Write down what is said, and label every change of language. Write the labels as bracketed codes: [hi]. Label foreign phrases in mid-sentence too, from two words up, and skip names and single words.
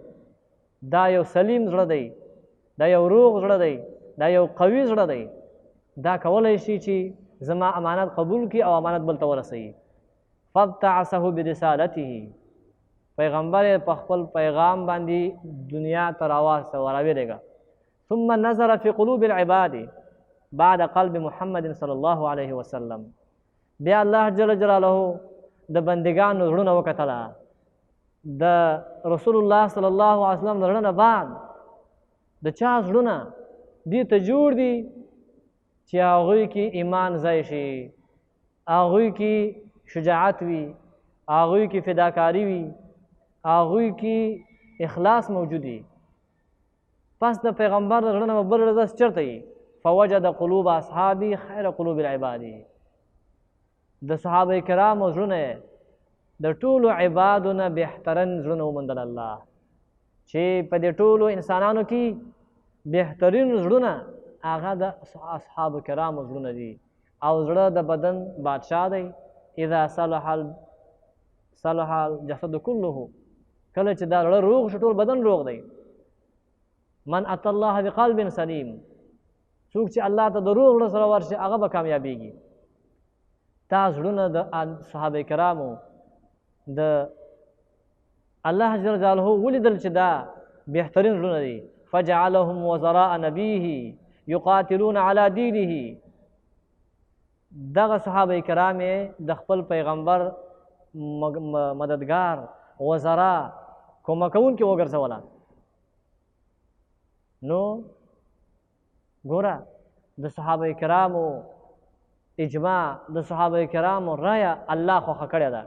[ps] دا یو سلیم زړه دی، دا یو روغ زړه دی، دا یو قوي زړه دی. دا کولی شي چې زما امانت قبول کړي او امانت بل ته ورسوي. [ar] فابتعثه برسالته. [ps] پیغمبر په خپل پیغام باندې دنیا ته راویلېږه. [ar] ثم نظر في قلوب العباد بعد قلب محمد صلی الله علیه وسلم. [ps] بیا [ar] الله جل جلاله [ps] د بندگانو زړونه وکتله، د [ar] رسول الله صلی الله علیه وسلم [ps] د زړه نه بعد د چا زړونه دې ته جوړ دي چې هغوی کې ایمان ځای شي، هغوی کې شجاعت وي، هغوی کې فداکاري وي، هغوی کې اخلاص موجود وي. پس د پیغمبر د زړه نه بل رضا چېرته وي؟ [ar] فوجد قلوب اصحابي خیر قلوب العباد. [ps] د صحابه کرامو زړونه د ټولو عبادو نه بهترین زړونه وموندل الله، چې په دې ټولو انسانانو کې بهترین زړونه هغه د اصحابو کرامو زړونه دي. او زړه د بدن بادشاه دی. [ar] اذا صلح الجسد كله. [ps] کله چې دا زړه روغ شي ټول بدن روغ دی. [ar] من اتى الله بقلب سلیم. [ps] څوک چې الله ته د روغ زړه سره ورشي هغه به کامیابیږي. دا زړونه د صحابه کرامو د [ar] الله جل جلاله [ps] ولیدل چې دا بهترین زړونه دي. [ar] فجعلهم وزراء نبيه يقاتلون على دينه. [ps] دغه صحابه کرام د خپل پیغمبر مددگار، وزرا، کومکونکي وګرځوله. نو ګوره د صحابه کرامو اجماع، د صحابه کرامو رایه الله خوښه کړې ده.